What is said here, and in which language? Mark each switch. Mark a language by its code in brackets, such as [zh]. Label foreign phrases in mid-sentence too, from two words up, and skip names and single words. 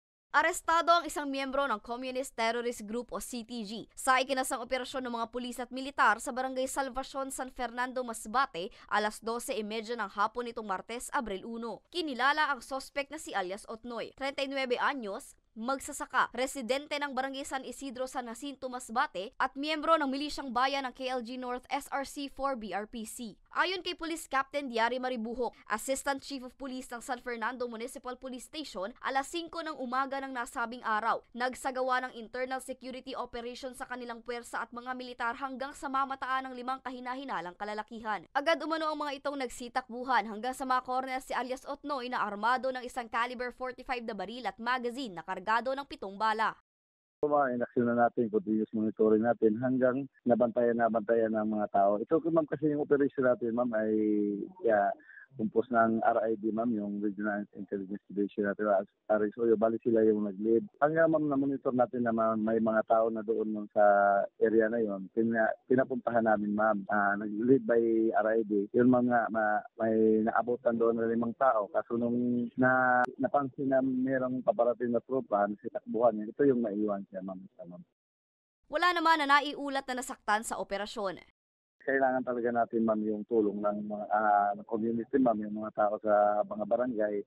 [tl] Arestado ang isang miyembro ng Communist Terrorist Group o CTG sa ikinasang operasyon ng mga pulis at militar sa Barangay Salvacion, San Fernando, Masbate, alas 12:30 ng hapon nitong Martes, Abril 1. Kinilala ang sospek na si alias Otnoy, 39 anyos, magsasaka, residente ng Barangay San Isidro, San Jacinto, Masbate at miyembro ng Milisyang Bayan ng KLG North SRC-4 BRPC. Ayon kay Police Captain Diary Maribuhok, Assistant Chief of Police ng San Fernando Municipal Police Station, alas 5 ng umaga ng nasabing araw, nagsagawa ng [en] internal security operation [tl] sa kanilang puwersa at mga militar hanggang sa mamataan ng 5 kahina-hinalang kalalakihan. Agad umano ang mga itong nagsitakbuhan hanggang sa makorner si alias Otnoy na armado ng isang caliber 45 na baril at magazine na kargado ng 7 bala. Inaksyon na natin, [en] continuous monitoring [tl] natin hanggang nabantayan ng mga tao. Ito ma'am kasi yung operation natin ma'am ay kumpos ng RID ma'am, yung Regional Intelligence Division natin, RSO, bali sila yung nag-lead. Hanggang ma'am na-monitor natin na may mga tao na doon sa area na yon, pinapuntahan namin ma'am, nag-lead by RID. Yun ma'am nga, may naabutan doon na 5 tao. Kaso nung napansin na mayroong paparating na tropa, sitakbuhan, ito yung maiwan siya ma'am. Wala naman na naiulat na nasaktan sa operasyon. Kailangan talaga natin ma'am yung tulong ng mga community ma'am, yung mga tao sa mga barangay.